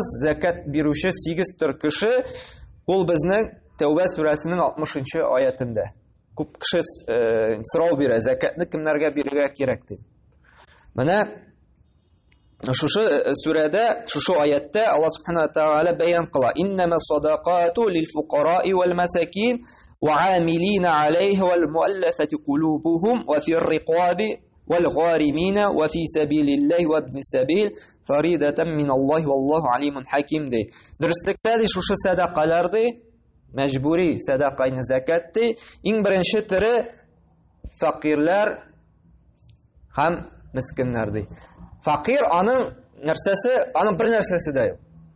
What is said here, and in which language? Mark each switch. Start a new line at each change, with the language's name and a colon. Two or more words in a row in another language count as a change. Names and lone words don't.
Tatar: Зәкат бирүче 8 төр кеше, ул безнең Тәүбә сүрәсенең 60-нчы аятында. Күп кеше сорау бирә, зәкатны кемнәргә бирергә кирәк дип. Менә шушы сүрәдә, шушы аятта
Arabic: الله سبحانه وتعالى
Tatar: бәян кыла:
Arabic: "إنما الصدقات للفقراء والمساكين والعاملين عليها والمؤلفة قلوبهم وفي الرقاب والغارمين وفي سبيل الله وابن السبيل فريضة من الله والله عليم حكيم" ди.
Tatar: Дөрестлектә шушы садақаларны мәҗбүри садақаны закатты иң беренче төре фақирлар һәм мискиннар ди. Фақир аның нәрсәсе, аның бер нәрсәсе дә юк.